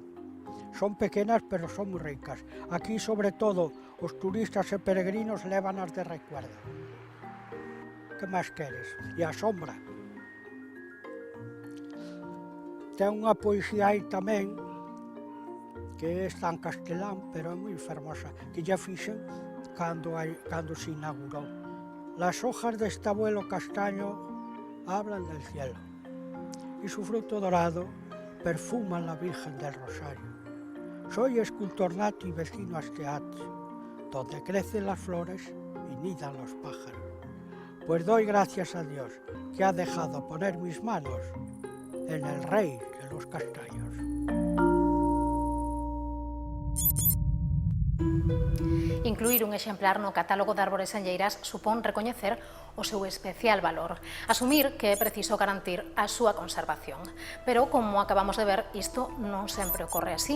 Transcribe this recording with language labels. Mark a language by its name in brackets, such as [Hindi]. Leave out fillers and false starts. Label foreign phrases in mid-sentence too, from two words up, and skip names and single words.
[Galician] Son pequenas, pero son moi ricas. Aquí, sobre todo, os turistas e peregrinos lévanas de recuerdo. Que máis queres? E a sombra. Ten unha poesía aí tamén, que está en castelán, pero é moi fermosa, que ya fixen cando se inaugurou. [Spanish] Las hojas de este abuelo castaño hablan del cielo y su fruto dorado perfuma la Virgen del Rosario. Soy escultor nato y vecino a este atrio, donde crecen las flores y nidan los pájaros. Pues doy gracias a Dios que ha dejado poner mis manos en el rey de los castaños. [Galician] Incluir un exemplar no catálogo de árbores senlleiras supón recoñecer o seu especial valor, asumir que é preciso garantir a súa conservación. Pero, como acabamos de ver, isto non sempre ocorre así.